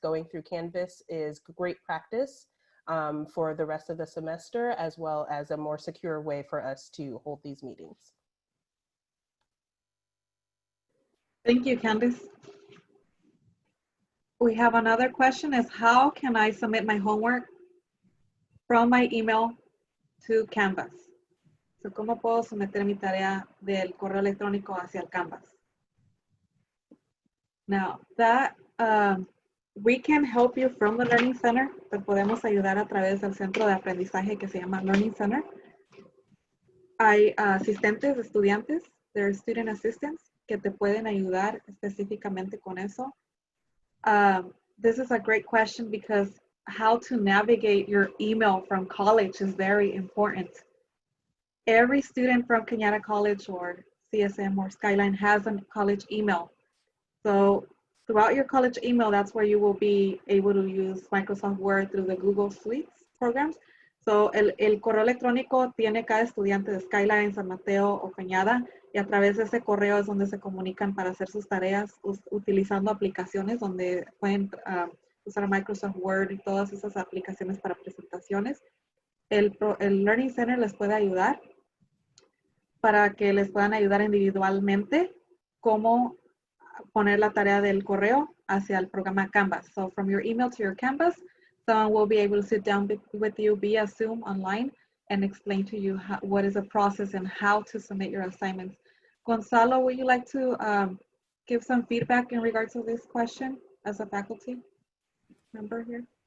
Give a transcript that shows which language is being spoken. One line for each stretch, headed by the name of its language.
English: Going through Canvas is great practice for the rest of the semester, as well as a more secure way for us to hold these meetings. Thank you, Candice. We have another question, is how can I submit my homework from my email to Canvas?
Spanish: So, ¿cómo puedo someter mi tarea del correo electrónico hacia el Canvas?
English: Now, that we can help you from the Learning Center.
Spanish: Te podemos ayudar a través del centro de aprendizaje que se llama Learning Center. Hay asistentes, estudiantes,
English: there are student assistants
Spanish: que te pueden ayudar específicamente con eso.
English: This is a great question because how to navigate your email from college is very important. Every student from Kenyatta College or CSM or Skyline has a college email. So throughout your college email, that's where you will be able to use Microsoft Word through the Google Suites programs.
Spanish: So el correo electrónico tiene cada estudiante de Skyline, San Mateo o Cañada, y a través de ese correo es donde se comunican para hacer sus tareas utilizando aplicaciones donde pueden usar Microsoft Word y todas esas aplicaciones para presentaciones. El Learning Center les puede ayudar para que les puedan ayudar individualmente cómo poner la tarea del correo hacia el programa Canvas.
English: So from your email to your Canvas, someone will be able to sit down with you via Zoom online and explain to you what is the process and how to submit your assignments. Gonzalo, would you like to give some feedback in regards to this question as a faculty member here?